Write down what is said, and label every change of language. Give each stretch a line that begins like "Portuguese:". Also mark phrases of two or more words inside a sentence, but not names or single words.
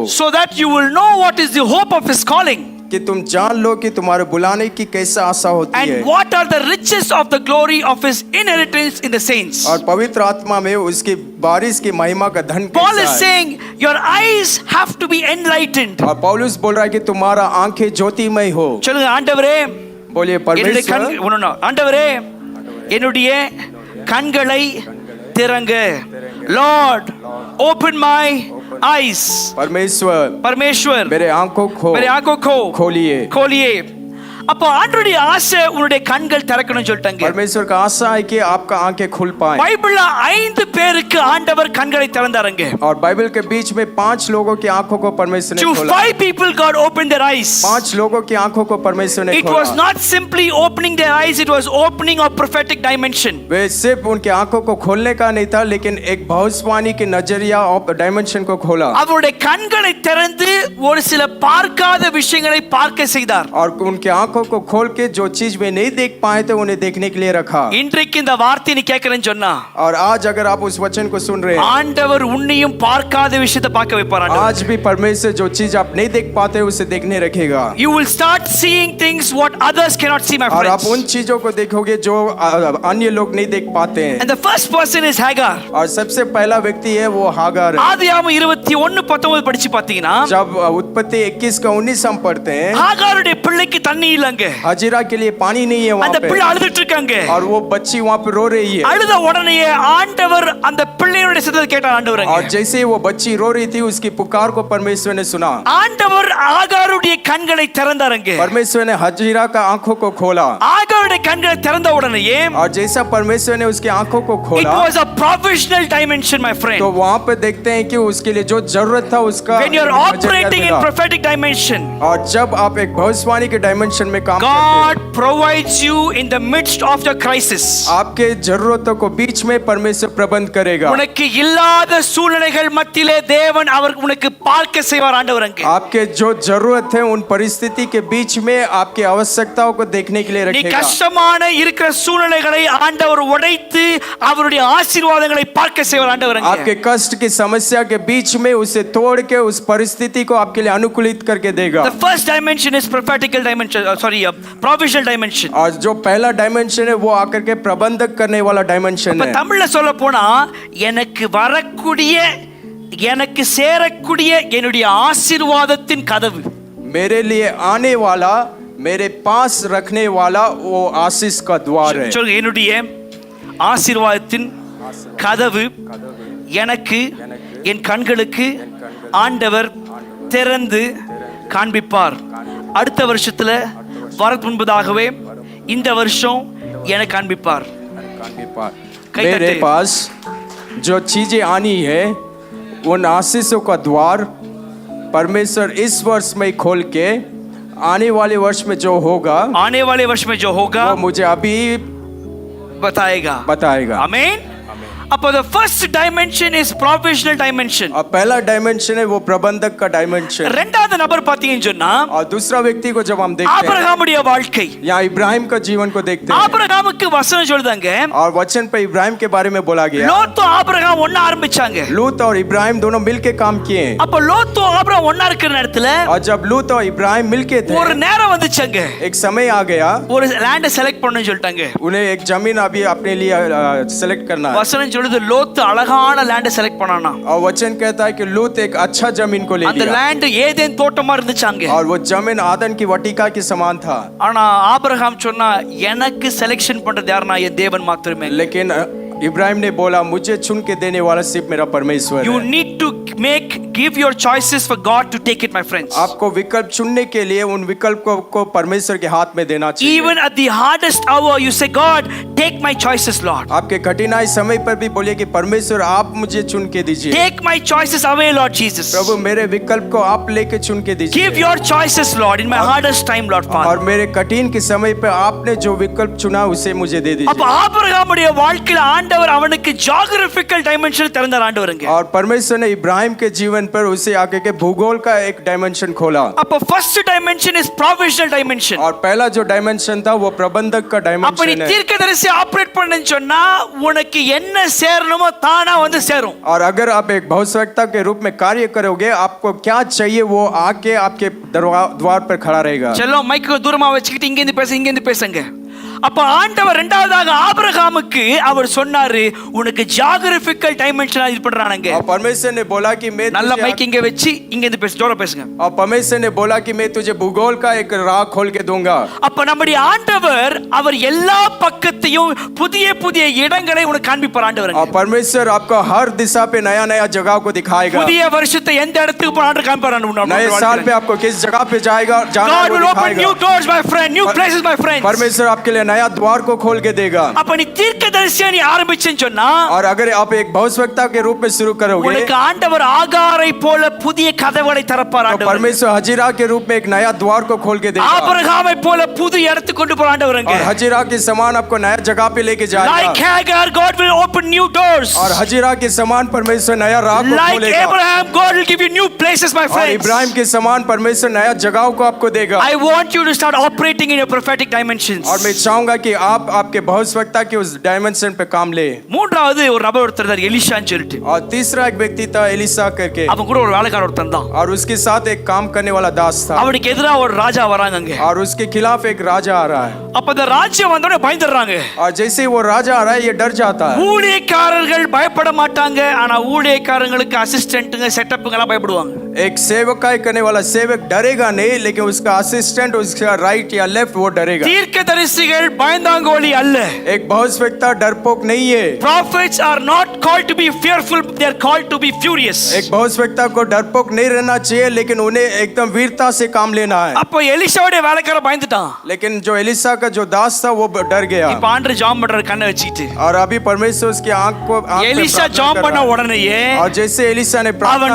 English: so that you will know what is the hope of his calling
Hindi: कि तुम जान लो कि तुम्हारे बुलाने की कैसा आशा होती है
English: and what are the riches of the glory of his inheritance in the saints.
Hindi: और पवित्र आत्मा में उसकी बारिश की महिमा का धन
English: Paul is
Hindi: कैसा है.
English: saying your eyes have to be enlightened.
Hindi: और पौलुस बोल रहा है कि तुम्हारा आंखें ज्योतिमय हो.
Tamil: சொல்லுங்க ஆண்டவரே,
Hindi: बोलिए
Tamil: என்னுடைய
Hindi: परमेश्वर,
Tamil: ஆண்டவரே என்னுடைய கண்களை திறங்க.
English: Lord open my eyes.
Hindi: परमेश्वर मेरे आंखों को खोलिए.
Tamil: அப்போ ஆண்டவருடைய ஆசை உன்னுடைய கண்கள் திறக்கணும்னு சொல்லிட்டாங்க.
Hindi: परमेश्वर का आशा है कि आपका आंखें खुल पाए.
Tamil: பைபிள்ல 5 பேருக்கு ஆண்டவர் கண்களை திறந்தாருங்க.
Hindi: और बाइबल के बीच में 5 लोगों की आंखों को परमेश्वर ने
English: To
Hindi: खोला.
English: 5 people God opened their eyes.
Hindi: 5 लोगों की आंखों को परमेश्वर ने
English: It
Hindi: खोला.
English: was not simply opening their eyes, it was opening of prophetic dimension.
Hindi: वे सिर्फ उनके आंखों को खोलने का नहीं था लेकिन एक भविष्यवाणी के नजरिया और डायमेंशन को खोला.
Tamil: அவருடைய கண்களை திறந்து ஒரு சில பார்க்காத விஷயங்களை பார்க்க செய்தார்.
Hindi: और उनके आंखों को खोल के जो चीज वे नहीं देख पाए थे उन्हें देखने के लिए रखा.
Tamil: இன்றைக்கு இந்த வார்த்தையை நீ கேட்கறேன்னு சொன்னா
Hindi: और आज अगर आप उस वचन को सुन रहे हैं,
Tamil: ஆண்டவர் உன்னையும் பார்க்காத விஷயத்தை பார்க்க வைப்பார் ஆண்டவர்.
Hindi: आज भी परमेश्वर जो चीज आप नहीं देख पाते उसे देखने रखेगा.
English: You will start seeing things what others cannot see, my
Hindi: और आप
English: friends.
Hindi: उन चीजों को देखोगे जो अन्य लोग नहीं देख पाते हैं.
English: And the first person is Hagar.
Hindi: और सबसे पहला व्यक्ति है वो हागार है.
Tamil: ஆதியாகமம் 21:19 படிச்சு பாத்தீங்கன்னா
Hindi: जब उत्पत्ति 21:19 हम पढ़ते हैं,
Tamil: ஹாகாருடைய பிள்ளைக்கு தண்ணி இல்லங்க.
Hindi: हजीरा के लिए पानी नहीं है वहां
Tamil: அந்த
Hindi: पे
Tamil: பிள்ளை அழுதுட்டு இருக்காங்க.
Hindi: और वो बच्ची वहां पे रो रही है.
Tamil: அழுத உடனே ஆண்டவர் அந்த பிள்ளையோட சத்தத்தை கேட்டார் ஆண்டவரங்க.
Hindi: और जैसे वो बच्ची रो रही थी उसकी पुकार को परमेश्वर ने सुना.
Tamil: ஆண்டவர் ஆகாருடைய கண்களை திறந்தாருங்க.
Hindi: परमेश्वर ने हजीरा का आंखों को खोला.
Tamil: ஆகாருடைய கண்களை திறந்த உடனே
Hindi: और जैसा परमेश्वर ने उसकी आंखों को
English: it
Hindi: खोला
English: was a provisional dimension, my friend.
Hindi: तो वहां पे देखते हैं कि उसके लिए जो जरूरत था उसका
English: When you are
Hindi: नजरिया
English: operating in
Hindi: मिला.
English: prophetic dimension,
Hindi: और जब आप एक भविष्यवाणी के डायमेंशन में काम करते
English: God provides you in the midst of the crisis.
Hindi: हैं, आपके जरूरतों को बीच में परमेश्वर प्रबंध करेगा.
Tamil: உனக்கு இல்லாத சூழ்நிலைகள் மத்தியிலே தேவன் அவர் உனக்கு பார்க்க செய்வார் ஆண்டவரங்க.
Hindi: आपके जो जरूरत है उन परिस्थिति के बीच में आपकी आवश्यकताओं को देखने के लिए
Tamil: நீ
Hindi: रखेगा.
Tamil: கஷ்டமான இருக்கிற சூழ்நிலைகளை ஆண்டவர் உடைத்து அவருடைய ஆசீர்வாதங்களை பார்க்க செய்வார் ஆண்டவரங்க.
Hindi: आपके कष्ट की समस्या के बीच में उसे तोड़ के उस परिस्थिति को आपके लिए अनुकूलित करके देगा.
English: The first dimension is prophetical dimension, provisional dimension.
Hindi: और जो पहला डायमेंशन है वो आकर के प्रबंधक करने वाला डायमेंशन
Tamil: இப்ப
Hindi: है.
Tamil: தமிழ்ல சொல்ல போனா எனக்கு வரக்கூடிய எனக்கு சேரக்கூடிய என்னுடைய ஆசீர்வாதத்தின் கதவு,
Hindi: मेरे लिए आने वाला, मेरे पास रखने वाला वो आशीष का द्वार है.
Tamil: சொல்லுங்க, என்னுடைய ஆசீர்வாதத்தின் கதவு எனக்கு என் கண்களுக்கு ஆண்டவர் திறந்து காண்பிப்பார். அடுத்த வருஷத்துல வரக்கு முன்பதாகவே இந்த வருஷம் எனக்கு காண்பிப்பார்.
Hindi: मेरे पास जो चीजें आनी है उन आशीषों का द्वार परमेश्वर इस वर्ष में खोल के आने वाले वर्ष में जो होगा, आने वाले वर्ष में जो होगा वो मुझे अभी बताएगा. आमीन.
English: அப்போ the first dimension is provisional dimension.
Hindi: और पहला डायमेंशन है वो प्रबंधक का डायमेंशन.
Tamil: இரண்டாவது நபர் பாத்தீங்கன்னு சொன்னா,
Hindi: और दूसरा व्यक्ति को जब हम देखते हैं,
Tamil: ஆபிரகாமுடைய வாழ்க்கை,
Hindi: यहाँ इब्राहिम का जीवन को देखते हैं.
Tamil: ஆபிரகாமுக்கு வசனம் சொல்லுதாங்க,
Hindi: और वचन पे इब्राहिम के बारे में बोला गया.
Tamil: லோத்து ஆபிரகாம் ஒண்ணா ஆரம்பிச்சாங்க.
Hindi: लूत और इब्राहिम दोनों मिलके काम किए.
Tamil: அப்போ லோத்து ஆபிரகாம் ஒண்ணா இருக்கிற நேரத்துல,
Hindi: और जब लूत और इब्राहिम मिलके थे,
Tamil: ஒரு நேரம் வந்துச்சுங்க,
Hindi: एक समय आ गया,
Tamil: ஒரு
English: land select
Tamil: பண்ணனும்னு சொல்லிட்டாங்க.
Hindi: उन्हें एक जमीन अभी अपने लिए सेलेक्ट करना है.
Tamil: வசனம் சொல்லுது லோத்து அழகான
English: land select
Tamil: பண்ணானா.
Hindi: और वचन कहता है कि लूत एक अच्छा जमीन को ले लिया.
Tamil: அந்த லேண்ட் ஏதேன் தோட்டமா இருந்துச்சாங்க.
Hindi: और वो जमीन आदन की वाटिका के समान था.
Tamil: ஆனா ஆபிரகாம் சொன்னா எனக்கு செலக்ஷன் பண்றது யாருன்னா என் தேவன் மாத்திரமே.
Hindi: लेकिन इब्राहिम ने बोला मुझे चुन के देने वाला सिर्फ मेरा परमेश्वर है.
English: You need to give your choices for God to take it, my friends.
Hindi: आपको विकल्प चुनने के लिए उन विकल्प को परमेश्वर के हाथ में देना चाहिए.
English: Even at the hardest hour you say God take my choices Lord.
Hindi: आपके कठिनाई समय पर भी बोलिए कि परमेश्वर आप मुझे चुन के दीजिए.
English: Take my choices away Lord Jesus.
Hindi: प्रभु मेरे विकल्प को आप लेके चुन के दीजिए.
English: Give your choices Lord in my hardest time Lord Father.
Hindi: और मेरे कठिन के समय पे आपने जो विकल्प चुना उसे मुझे दे दीजिए.
Tamil: அப்ப ஆபிரகாமுடைய வாழ்க்கையில ஆண்டவர் அவனுக்கு
English: geographical dimension
Tamil: திறந்தார் ஆண்டவருங்க.
Hindi: और परमेश्वर ने इब्राहिम के जीवन पर उसे आगे के भूगोल का एक डायमेंशन खोला.
English: அப்ப first dimension is provisional dimension.
Hindi: और पहला जो डायमेंशन था वो प्रबंधक का डायमेंशन है.
Tamil: அப்ப நீ தீர்க்கதரிசி ஆபரேட் பண்ணனும்னு சொன்னா உனக்கு என்ன சேரணுமோ தானா வந்து சேரும்.
Hindi: और अगर आप एक भविष्यवक्ता के रूप में कार्य करोगे आपको क्या चाहिए वो आके आपके द्वार पर खड़ा रहेगा.
Tamil: चलो மைக் தூரமா வச்சுக்கிட்டு இங்க இருந்து பேசுங்க. அப்ப ஆண்டவர் இரண்டாவதாக ஆபிரகாமுக்கு அவர் சொன்னாரு உனக்கு
English: geographical dimension
Tamil: இது பண்றானங்க.
Hindi: और परमेश्वर ने बोला कि मैं
Tamil: நல்ல மைக் இங்க வச்சு இங்க இருந்து ஜோரா பேசுங்க.
Hindi: और परमेश्वर ने बोला कि मैं तुझे भूगोल का एक राह खोल के दूंगा.
Tamil: அப்ப நம்முடைய ஆண்டவர் அவர் எல்லா பக்கத்தையும் புதிய புதிய இடங்களை உனக்கு காண்பிப்பார் ஆண்டவருங்க.
Hindi: और परमेश्वर आपको हर दिशा पे नया नया जगह को दिखाएगा.
Tamil: புதிய வருஷத்தை எந்த இடத்துக்கு போய் ஆண்டவர் காண்பிப்பார் ஆண்டவர்.
Hindi: नए साल पे आपको किस जगह पे जाएगा जाना
English: God will open new doors my friend, new places my friends.
Hindi: परमेश्वर आपके लिए नया द्वार को खोल के देगा.
Tamil: அப்ப நீ தீர்க்கதரிசியா நீ ஆரம்பிச்சேன்னு சொன்னா
Hindi: और अगर आप एक भविष्यवक्ता के रूप में शुरू करोगे
Tamil: உனக்கு ஆண்டவர் ஆகாரை போல புதிய கதவுகளை திறப்பார் ஆண்டவர்.
Hindi: परमेश्वर हजीरा के रूप में एक नया द्वार को खोल के देगा.
Tamil: ஆபிரகாமை போல புது இடத்துக்கு கொண்டு போற ஆண்டவருங்க.
Hindi: और हजीरा के समान आपको नया जगह पे लेके जाएगा.
English: Like Hagar God will open new doors.
Hindi: और हजीरा के समान परमेश्वर नया राह को
English: Like
Hindi: खोलेगा.
English: Abraham God will give you new places my
Hindi: और
English: friends.
Hindi: इब्राहिम के समान परमेश्वर नया जगहों को आपको देगा.
English: I want you to start operating in your prophetic dimensions.
Hindi: और मैं चाहूंगा कि आप आपके भविष्यवक्ता के उस डायमेंशन पे काम ले.
Tamil: மூன்றாவது ஒரு நபர் ஒருத்தர் இருந்தார் எலிஷான்னு சொல்லிட்டு.
Hindi: और तीसरा एक व्यक्ति था एलिसा करके.
Tamil: அவன் கூட ஒரு வேலைக்காரர் ஒருத்தன் தான்.
Hindi: और उसके साथ एक काम करने वाला दास था.
Tamil: அவனுக்கு எதிரா ஒரு ராஜா வராங்கங்க.
Hindi: और उसके खिलाफ एक राजा आ रहा है.
Tamil: அப்ப அந்த ராஜ்யம் வந்தோடனே பயந்துறாங்க.
Hindi: और जैसे ही वो राजा आ रहा है ये डर जाता है.
Tamil: ஊழியக்காரர்கள் பயப்பட மாட்டாங்க ஆனா ஊழியக்காரங்களுக்கு அசிஸ்டன்ட்ங்க செட்டப்ங்க எல்லாம் பயப்படுவாங்க.
Hindi: एक सेवकाई करने वाला सेवक डरेगा नहीं लेकिन उसका असिस्टेंट उसका राइट या लेफ्ट वो डरेगा.
Tamil: தீர்க்கதரிசிகள் பயந்தாங்கோலி அல்ல.
Hindi: एक भविष्यवक्ता डरपोक नहीं है.
English: Prophets are not called to be fearful, they are called to be furious.
Hindi: एक भविष्यवक्ता को डरपोक नहीं रहना चाहिए लेकिन उन्हें एकदम वीरता से काम लेना है.
Tamil: அப்ப எலிசாவுடைய வேலைக்காரன் பயந்துட்டான்.
Hindi: लेकिन जो एलिसा का जो दास था वो डर गया.
Tamil: இப்ப ஆண்டவர் ஜாம் பண்ற கண்ணை வச்சிட்டு.
Hindi: और अभी परमेश्वर उसकी आंख को
Tamil: எலிசா ஜாம் பண்ண உடனேயே
Hindi: और जैसे एलिसा ने प्रार्थना